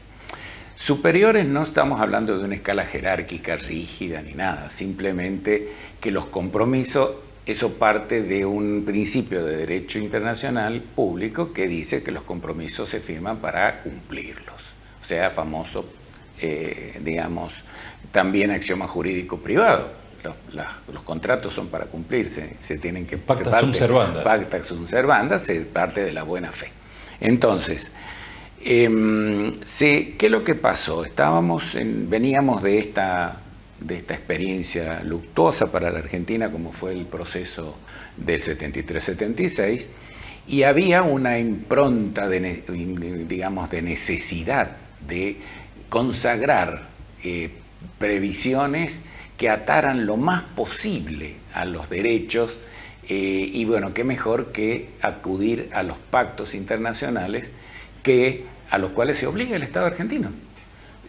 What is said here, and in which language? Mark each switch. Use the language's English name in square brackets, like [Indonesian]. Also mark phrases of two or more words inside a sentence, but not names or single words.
[Spanish] Superiores, no estamos hablando de una escala jerárquica rígida ni nada, simplemente que los compromisos, eso parte de un principio de derecho internacional público que dice que los compromisos se firman para cumplirlos, o sea, famoso, también axioma jurídico privado. Los contratos son para cumplirse, se tienen que... [Latin] Pacta sunt servanda. Pacta sunt servanda, [Spanish] se parte de la buena fe. Entonces, ¿qué es lo que pasó? Veníamos de esta experiencia luctuosa para la Argentina, como fue el proceso del 73-76, y había una impronta de necesidad de consagrar previsiones que ataran lo más posible a los derechos, y bueno, qué mejor que acudir a los pactos internacionales a los cuales se obliga el Estado argentino.